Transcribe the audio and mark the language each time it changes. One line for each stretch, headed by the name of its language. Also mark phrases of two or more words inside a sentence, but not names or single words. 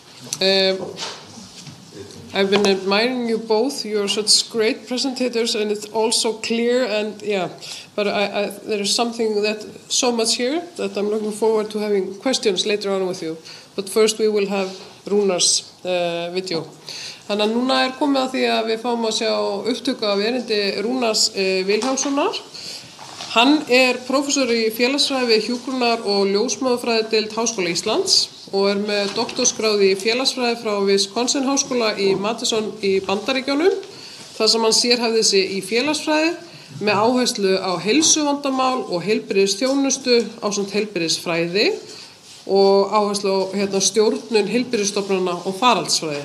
English: I've been admiring you both. You're such great presentators, and it's also clear. And yeah, but there is something that so much here that I'm looking forward to having questions later on with you. But first we will have Rúnars video.
Icelandic: Þannig að núna komið að því að við fáum að sjá upptöku af erindi Rúnars Vilhjálmssonar. Hann prófessor í félagsfræði við hjúkrunar- og ljósmóðurfræðideild Háskóla Íslands og með doktorsgráðu í félagsfræði frá Wisconsin Háskóla í Madison í Bandaríkjunum, þar sem hann sérhæfði sig í félagsfræði með áherslu á heilsuvandamál og heilbrigðisþjónustu ásamt heilbrigðisfræði og áherslu á stjórnun heilbrigðisstofnana og faraldsfræði.